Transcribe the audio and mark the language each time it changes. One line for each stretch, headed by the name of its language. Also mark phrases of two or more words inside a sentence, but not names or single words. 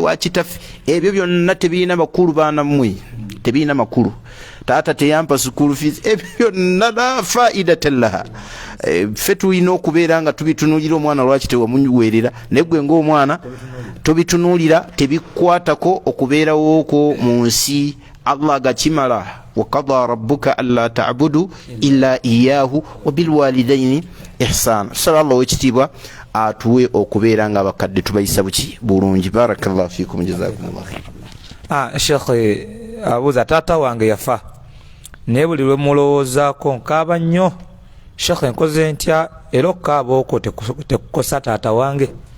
Ganda: wa kitaffe ebyo byonna tebirina makulu baana mmwe tebirina makulu taata teyampa
English: school fees
Ganda: ebyo byonna
Arabic: لا فائدة لها
Ganda: ffe tulina okubeera nga tubitunuulira omwana lwaki tewamuweerera naye gwe ng'omwana tobitunuulira tebikwatako okubeerawo okwo mu nsi Allah gakimala
Arabic: وقضى ربك ألا تعبدوا إلا إياه وبالوالدين إحسانا
Ganda: sallallahu ekitiibwa atuwe okubeera nga abakadde tubayisa buki bulungi
Arabic: بارك الله فيكم جزاكم الله
Ganda: Sheikh abuuza taata wange yafa naye buli lwe mulowoozaako nkaaba nnyo Sheikh nkoze ntya era okukaaba okwo tekukosa taata wange